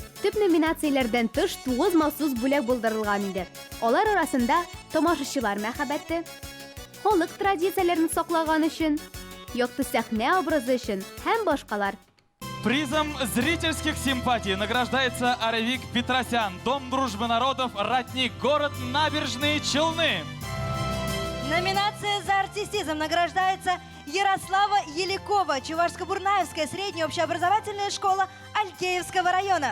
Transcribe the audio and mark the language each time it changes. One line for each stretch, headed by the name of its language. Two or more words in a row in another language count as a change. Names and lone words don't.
Tatar: Төп номинацияләрдән тыш 9 махсус бүләк булдырылган иде. Алар арасында тамашачылар мәхәббәте, халык традицияләрен саклаган өчен, якты сәхнә образы өчен һәм башкалар.
Russian: Призом зрительских симпатий награждается Аревик Петросян, Дом дружбы народов, Ратник, город Набережные Челны. Номинация за артистизм награждается Ярослава Еликова, Чувашско-Бурнаевская средняя общеобразовательная школа Алькеевского района.